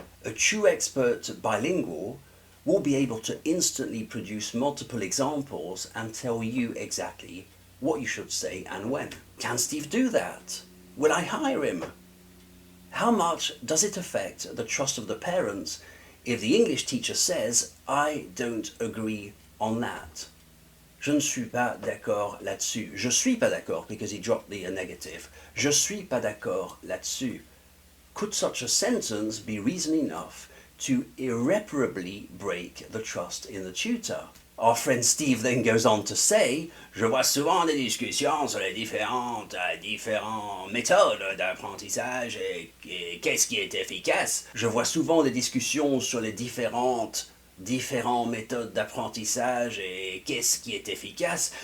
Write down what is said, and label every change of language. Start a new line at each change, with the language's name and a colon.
English: A true expert bilingual will be able to instantly produce multiple examples and tell you exactly what you should say and when. Can Steve do that? Will I hire him? How much does it affect the trust of the parents if the English teacher says, I don't agree on that?
French: Je ne suis pas d'accord là-dessus. Je suis pas d'accord
English: because he dropped the negative.
French: Je suis pas d'accord là-dessus.
English: Could such a sentence be reason enough to irreparably break the trust in the tutor? Our friend Steve then goes on to say,
French: je vois souvent des discussions sur les différentes méthodes d'apprentissage et qu'est-ce qui est efficace. Je vois souvent des discussions sur les différentes méthodes d'apprentissage et qu'est-ce qui est efficace.